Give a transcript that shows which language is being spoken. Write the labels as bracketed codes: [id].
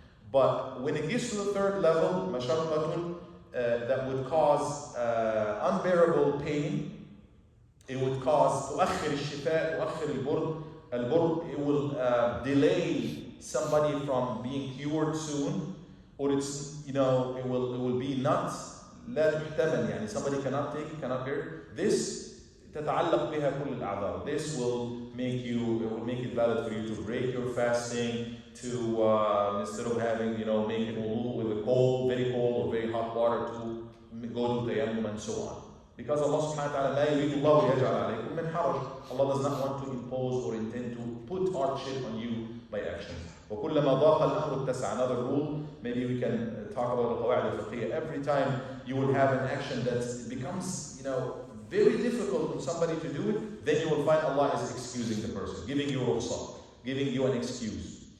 [en] But when it gets to the third level, mashaqqatun, that would cause unbearable pain, it would cause [ar] تؤخر الشفاء تؤخر البرد, [en] it will delay somebody from being cured soon, or it's, it will be not [ar] لا تحتمل, يعني [en] somebody cannot take it, cannot bear. This [ar] تتعلق بها كل الأعذار. [en] This will make it valid for you to break your fasting, to instead of having, making wudu with a cold, very cold or very hot water, to go to tayammum and so on. [ar] Because Allah subhanahu wa ta'ala, لا يريد الله يجعل عليكم من حرج. [en] Allah does not want to impose or intend to put hardship on you by actions. [ar] وكلما ضاق الأمر اتسع. [en] Another rule, maybe we can talk about the قواعد الفقهية. Every time you will have an action that becomes, very difficult for somebody to do it, then you will find Allah is excusing the person, giving you rukhsah, giving you an excuse.